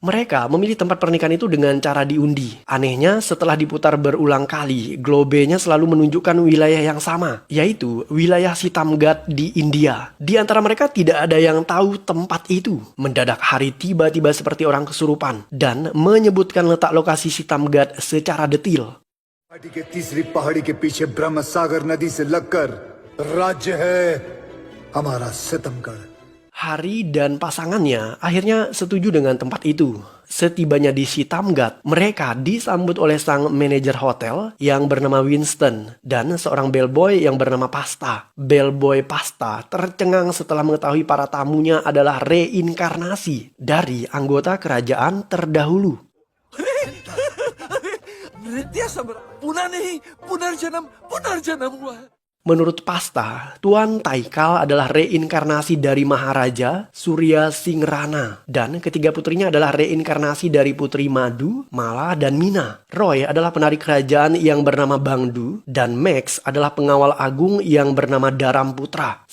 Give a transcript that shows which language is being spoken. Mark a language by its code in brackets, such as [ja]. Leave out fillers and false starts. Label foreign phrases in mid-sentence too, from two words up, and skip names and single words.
[id] Mereka memilih tempat pernikahan itu dengan cara diundi. Anehnya, setelah diputar berulang kali, globenya selalu menunjukkan wilayah yang sama, yaitu wilayah Sitamgad di India. Di antara mereka tidak ada yang tahu tempat itu. Mendadak Harry tiba-tiba seperti orang kesurupan dan menyebutkan letak lokasi Sitamgad secara detil. [hi] घाटी के तीसरी पहाड़ी के पीछे ब्रह्म सागर नदी से लगकर राज्य है हमारा सितमगढ़। [id] Harry dan pasangannya akhirnya setuju dengan tempat itu. Setibanya di Sitamgat, mereka disambut oleh sang manajer hotel yang bernama Winston dan seorang bellboy yang bernama Pasta. Bellboy Pasta tercengang setelah mengetahui para tamunya adalah reinkarnasi dari anggota kerajaan terdahulu. [hi] नृत्य सम्राट पुनः नहीं पुनर्जन्म हुआ है। [id] Menurut Pasta, Tuan Taikal adalah reinkarnasi dari Maharaja Surya Singrana. Dan ketiga putrinya adalah reinkarnasi dari Putri Madu, Mala, dan Mina. Roy adalah penari kerajaan yang bernama Bangdu. Dan Max adalah pengawal agung yang bernama Daram Putra.